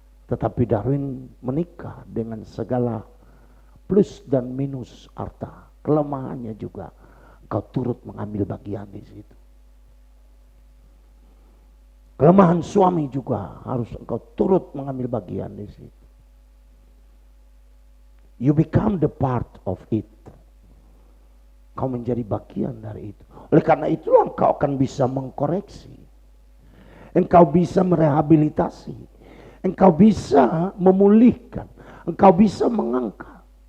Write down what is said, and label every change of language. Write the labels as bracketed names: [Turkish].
[Indonesian] Tetapi Darwin menikah dengan segala plus dan minus harta, kelemahannya juga. Kau turut mengambil bagian di situ. Kelemahan suami juga harus engkau turut mengambil bagian di situ. [English] You become the part of it. [Indonesian] Kau menjadi bagian dari itu. Oleh karena itulah engkau akan bisa mengkoreksi. Engkau bisa merehabilitasi. Engkau bisa memulihkan. Engkau bisa mengangkat.